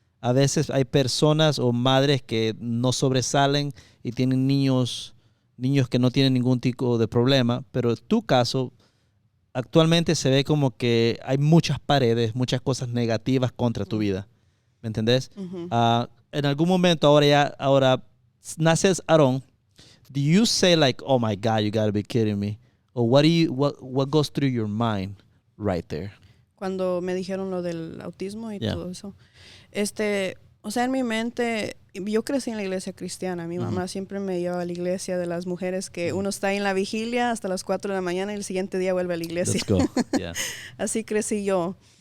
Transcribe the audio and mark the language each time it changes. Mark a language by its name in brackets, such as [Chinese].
[Spanish] A veces hay personas o madres que no sobresalen y tienen niños que no tienen ningún tipo de problema, pero en tu caso actualmente se ve como que hay muchas paredes, muchas cosas negativas contra tu vida. ¿Me entendés? En algún momento ahora naces Aarón. [English] Do you say like, oh my God, you gotta be kidding me? Or what goes through your mind right there? [Spanish] Cuando me dijeron lo del autismo y todo eso. O sea, en mi mente, yo crecí en la iglesia cristiana. Mi mamá siempre me llevaba a la iglesia de las mujeres que uno está ahí en la vigilia hasta las 4 de la mañana y el siguiente día vuelve a la iglesia. [English] Let's go. Yeah. [Spanish] Así crecí yo.